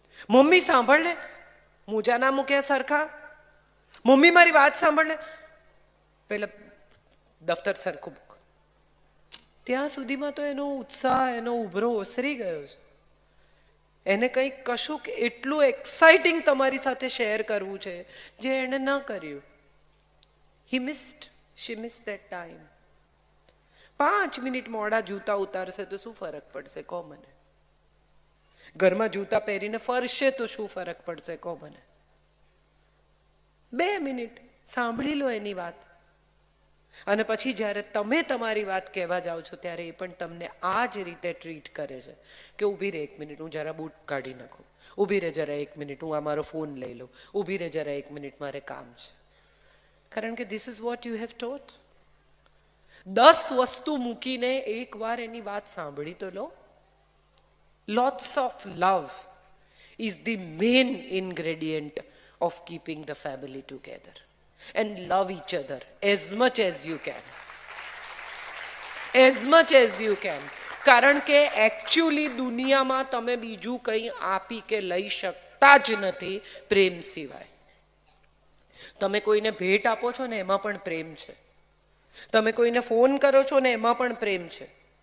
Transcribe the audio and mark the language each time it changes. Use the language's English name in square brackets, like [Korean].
[Gujarati] Mummy સાંભળ લે, મોજા ના મૂક્યા સરખા, મમ્મી મારી વાત સાંભળ લે, પહેલા દફતર સરખું મૂક. ત્યાં સુધીમાં તો એનો ઉત્સાહ, એનો ઉભરો ઓસરી ગયો છે. એને કંઈક કશું કે એટલું એક્સાઇટિંગ તમારી સાથે શેર કરવું છે જે એણે ન કર્યું. [English] He missed, she missed that time. [Gujarati] 5 minute મોડા જૂતા ઉતારશે તો શું ફરક પડશે, કહો મને. ઘરમાં જૂતા પહેરીને ફરશે તો શું ફરક પડશે, કહો મને. 2 મિનિટ સાંભળી લો એની વાત. અને પછી જ્યારે તમે તમારી વાત કહેવા જાઓ છો ત્યારે એ પણ તમને આ જ રીતે ટ્રીટ કરે છે કે ઊભી રહે 1 મિનિટ, હું જરા બૂટ કાઢી નાખું, ઊભી રહે જરા 1 મિનિટ, હું આ મારો ફોન લઈ લઉં, ઊભી રહે જરા 1 મિનિટ, મારે કામ છે. કારણ કે [English] This is what you have taught. [Gujarati] 10 વસ્તુ મૂકીને એકવાર એની વાત સાંભળી તો લો. [English] Lots of love is the main ingredient of keeping the family together. And love each other as much as you can. As much as you can. [Gujarati] કારણ કે actually દુનિયામાં તમે બીજું કંઈ આપી કે લઈ શકતા જ નથી પ્રેમ સિવાય. તમે કોઈને ભેટ આપો છો ને એમાં પણ પ્રેમ છે. તમે કોઈને ફોન કરો છો ને એમાં પણ પ્રેમ છે.